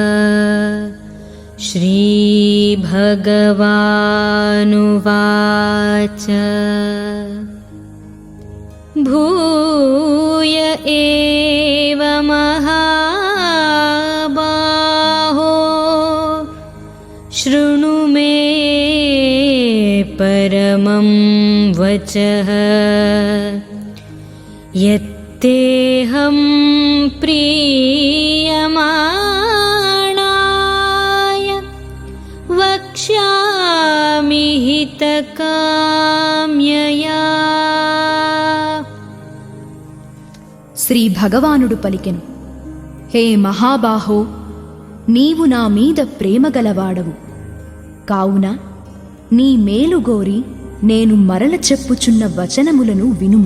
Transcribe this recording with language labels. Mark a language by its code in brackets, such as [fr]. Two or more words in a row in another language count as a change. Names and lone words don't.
[sa] श्रीभगवानुवाच भूय एव महाबाहो शृणु मे परमं वचः। यत्तेऽहं प्रीयमाणाय वक्ष्यामि हितकाम्यया। [te] శ్రీ భగవానుడు పలికెను, హే మహాబాహో, నీవు నా మీద ప్రేమగలవాడవు కావున నీ మేలుగోరి నేను మరల చెప్పుచున్న వచనములను వినుము.